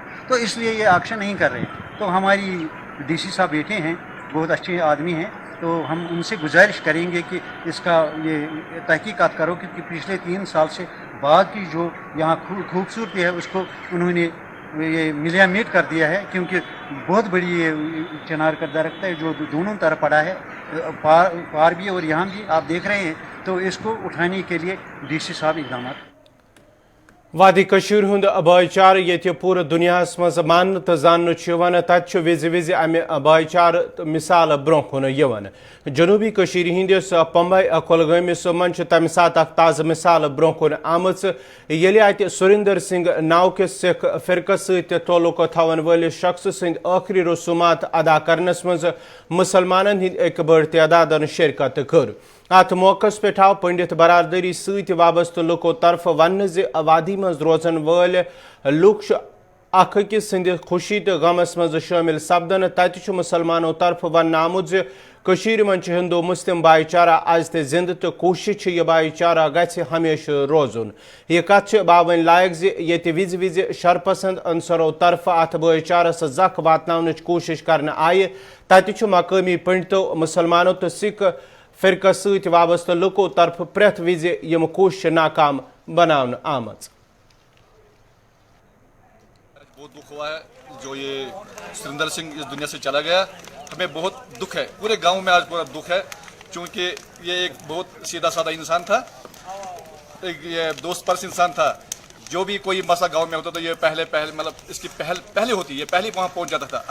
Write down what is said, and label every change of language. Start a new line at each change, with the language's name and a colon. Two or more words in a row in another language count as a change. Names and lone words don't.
Urdu: تو اس لیے یہ آکشن نہیں کر رہے. تو ہماری ڈی سی صاحب بیٹھے ہیں بہت اچھے آدمی ہیں تو ہم ان سے گزارش کریں گے کہ اس کا یہ تحقیقات کرو کہ پچھلے 3 سال سے باغ کی جو یہاں خوبصورتی ہے اس کو انہوں نے یہ ملیا میٹ کر دیا ہے کیونکہ بہت بڑی یہ چنار کا درخت ہے جو دونوں طرف پڑا ہے پار بھی اور یہاں بھی آپ دیکھ رہے ہیں. تو اس کو اٹھانے کے لیے ڈی سی صاحب اقدامات
Kashmiri: وادی کشیر ہند بھائی چار یہ پورے دنیا مز مان تو زان تت وز وز امہ بھائی چار مثال برو کن جنوبی کشیر ہندس پمبئی کلگامس من تمہ سات اخ تازہ مثال برو کن آمت یل ات سریندر سنگھ ناو کس سکھ فرقس ست تعلق تھون ول شخص سند آخری رسومات ادا کرنس مز مسلمانن ہند ایک بڑ تعداد شرکت کر. ات موقع پہ آو پنڈت برادری ست وابستہ لوکو طرف ون وادی مز روزن ول لوک اخ أکس سند خوشی تو غمس مز شامل سپدن. تتہ مسلمانوں طرف ون آمت کشیر من ہندو مسلم بھائی چارہ آز تہ زند تو کوشش یہ بھائی چارہ گژھِ ہمیشہ روزن. یہ کت باون لائق زیت وز وز شرپسند عنصرو طرف ات بھائی چارس زخ واتناونچ کوشش کرنے آئی. تتہ مقامی پنڈتو مسلمانوں تو سکھ فرقہ ست وابستہ لوکو طرف پریت وز یم کوشش ناکام بناون آمت.
Urdu: بہت دکھ ہوا ہے جو یہ سریندر سنگھ اس دنیا سے چلا گیا. ہمیں بہت دکھ ہے پورے گاؤں میں آج پورا دکھ ہے چونکہ یہ ایک بہت سیدھا سادہ انسان تھا ایک یہ دوست پرس انسان تھا. جو بھی کوئی مسئلہ گاؤں میں ہوتا تو یہ پہلے مطلب اس کی پہلے ہوتی یہ پہلے وہاں پہنچ جاتا تھا.